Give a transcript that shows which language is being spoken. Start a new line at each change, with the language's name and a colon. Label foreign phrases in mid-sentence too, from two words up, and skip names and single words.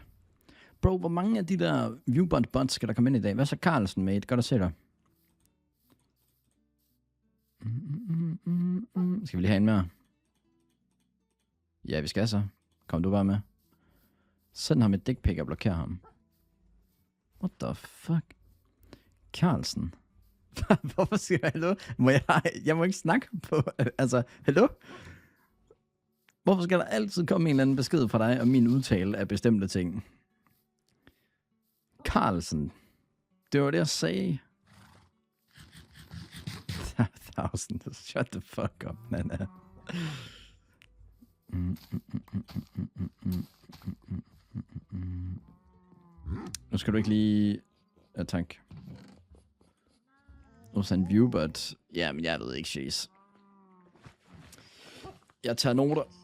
Danish: Bro, hvor mange af de der
English: viewbot bots
Danish: skal der komme ind i dag? Hvad så Carlsen, mate? Godt at se dig. Skal vi lige have en mere? Ja, vi skal så. Kom du bare med. Send ham et
English: dick pic
Danish: og blokér ham.
English: What the fuck?
Danish: Carlsen. Hvorfor siger jeg hallo? Jeg må ikke snakke på... Altså, hallo? Hvorfor skal der altid komme en eller anden besked fra dig om min udtale af bestemte ting? Carlsen. Det var det, jeg sagde. 1000.
English: Shut the fuck up, Nana.
Danish: Nu skal du ikke lige... Ja, tak. Nu er en viewbot. Jamen, jeg ved ikke, Chase. Jeg tager noter.